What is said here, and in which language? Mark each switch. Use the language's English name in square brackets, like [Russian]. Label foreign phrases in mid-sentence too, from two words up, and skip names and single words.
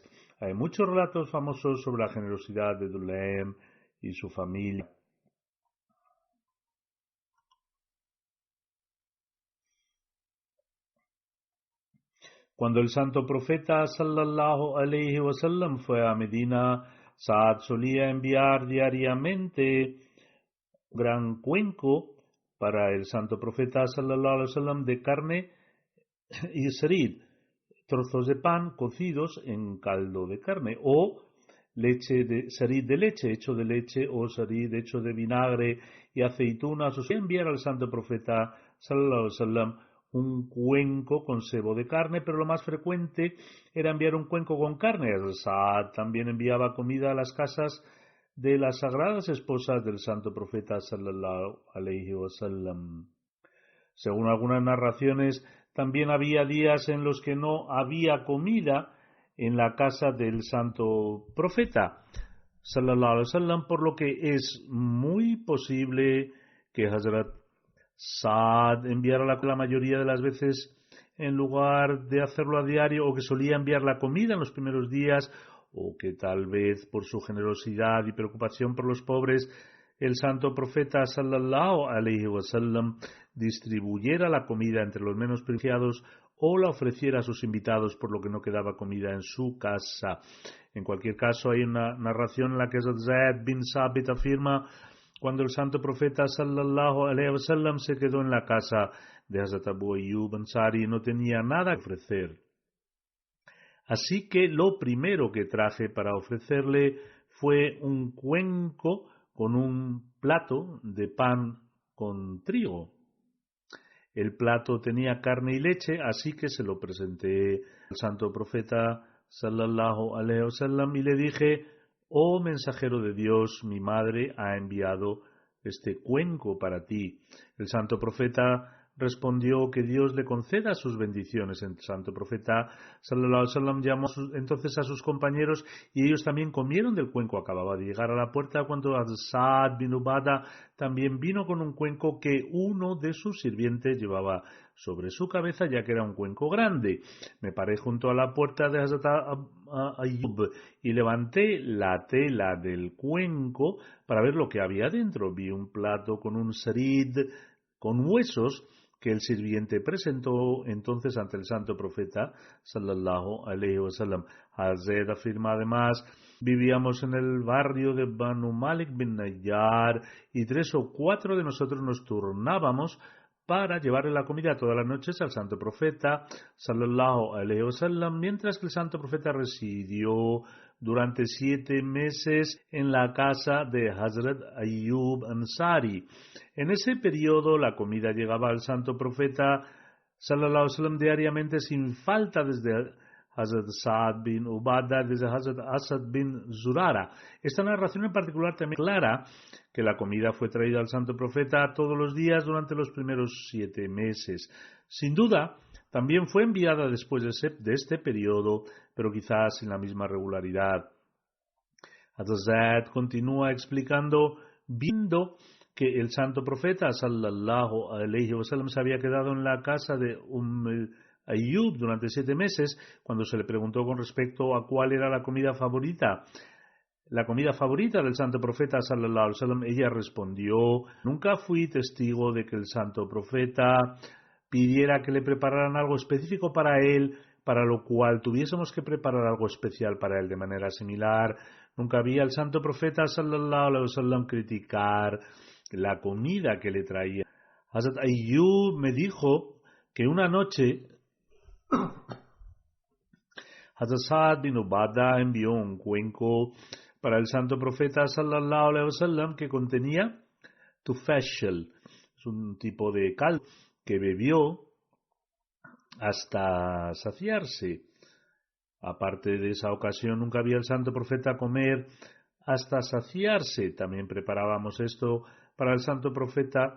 [Spanish] Hay muchos relatos famosos sobre la generosidad de Dulaim y su familia. Cuando el santo profeta [Arabic] صلى الله عليه وسلم [Spanish] fue a Medina, Saad solía enviar diariamente un gran cuenco para el santo profeta [Arabic] صلى الله عليه وسلم [Spanish] de carne y sarid, trozos de pan cocidos en caldo de carne, o leche de sarid de leche, hecho de leche, o sarid hecho de vinagre y aceitunas. O sea, enviar al santo profeta [Arabic] صلى الله عليه وسلم [Spanish] un cuenco con sebo de carne, pero lo más frecuente era enviar un cuenco con carne. Saad también enviaba comida a las casas de las sagradas esposas del santo profeta [Arabic] صلى الله عليه وسلم. [Spanish] Según algunas narraciones, también había días en los que no había comida en la casa del santo profeta [Arabic] صلى الله عليه وسلم, [Spanish] por lo que es muy posible que Hazrat Saad enviara la mayoría de las veces en lugar de hacerlo a diario, o que solía enviar la comida en los primeros días, o que tal vez por su generosidad y preocupación por los pobres el santo profeta [Arabic] صلى الله عليه وسلم [Spanish] distribuyera la comida entre los menos privilegiados o la ofreciera a sus invitados, por lo que no quedaba comida en su casa. En cualquier caso, hay una narración en la que Zayd bin Sabit afirma: cuando el santo profeta [Arabic] صلى الله عليه وسلم [Spanish] se quedó en la casa de Hazrat Abu Ayyub Ansari, no tenía nada que ofrecer. Así que lo primero que traje para ofrecerle fue un cuenco con un plato de pan con trigo. El plato tenía carne y leche, así que se lo presenté al santo profeta [Arabic] صلى الله عليه وسلم [Spanish] y le dije: oh mensajero de Dios, mi madre ha enviado este cuenco para ti. El santo profeta respondió: que Dios le conceda sus bendiciones. El santo profeta [Arabic] صلى الله عليه وسلم [Spanish] llamó entonces a sus compañeros y ellos también comieron del cuenco. Acababa de llegar a la puerta cuando Saad bin Ubada también vino con un cuenco que uno de sus sirvientes llevaba sobre su cabeza, ya que era un cuenco grande. Me paré junto a la puerta de Hazrat Ayyub y levanté la tela del cuenco para ver lo que había dentro. Vi un plato con un sarid con huesos que el sirviente presentó entonces ante el santo profeta [Arabic] صلى الله عليه وسلم. [Spanish] Hazrat afirma además: vivíamos en el barrio de Banu Malik bin Nayyar y 3 o 4 de nosotros nos turnábamos para llevarle la comida todas las noches al santo profeta [Arabic] صلى الله عليه وسلم, [Spanish] mientras que el santo profeta residió durante 7 meses en la casa de Hazrat Ayyub Ansari. En ese periodo la comida llegaba al santo profeta [Arabic] صلى الله عليه وسلم [Spanish] diariamente sin falta, desde Hazrat Saad bin Ubada, desde Hazrat Asad bin Zurara. Esta narración en particular también clara que la comida fue traída al santo profeta todos los días durante los primeros 7 meses. Sin duda, también fue enviada después de este periodo, pero quizás sin la misma regularidad. Hazrat continúa explicando: viendo que el santo profeta [Arabic] صلى الله عليه وسلم [Spanish] se había quedado en la casa de Ayyub durante 7 meses, cuando se le preguntó con respecto a cuál era la comida favorita del santo profeta [Arabic] صلى الله عليه وسلم, [Spanish] ella respondió: nunca fui testigo de que el santo profeta pidiera que le prepararan algo específico para él para lo cual tuviésemos que preparar algo especial para él de manera similar. Nunca vi al santo profeta [Arabic] صلى الله عليه وسلم [Spanish] criticar la comida que le traía. Hazrat Ayyub me dijo que una noche Hazrat Sa'd bin Ubadah envió un cuenco para el santo profeta [Arabic] صلى الله عليه وسلم [Spanish] que contenía tufashel, es un tipo de caldo que bebió hasta saciarse. Aparte de esa ocasión, nunca había el santo profeta comer hasta saciarse. También preparábamos esto para el santo profeta.